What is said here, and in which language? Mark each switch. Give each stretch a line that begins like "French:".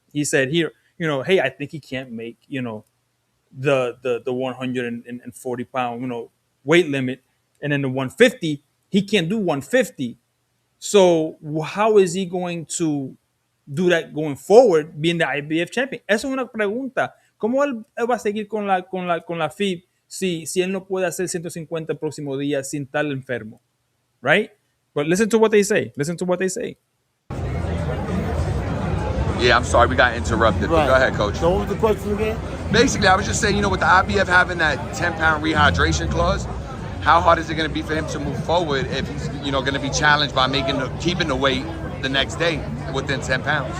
English: He said, here, you know, hey, I think he can't make, you know, the 140 pound, you know, weight limit. And then the 150, he can't do 150. So how is he going to do that going forward, being the IBF champion?
Spanish: Eso es una pregunta. ¿Cómo él va a seguir con la FIB si él no puede hacer 150 el próximo día sin estar enfermo?
English: Right? But listen to what they say. Listen to what they say. Yeah, I'm sorry, we got interrupted. But go ahead, Coach. So what was the question again? Basically, I was just saying, you know, with the IBF having that 10-pound rehydration clause, how hard is it going to be for him to move forward if he's, you know, going to be challenged by keeping the weight the next day within 10 pounds?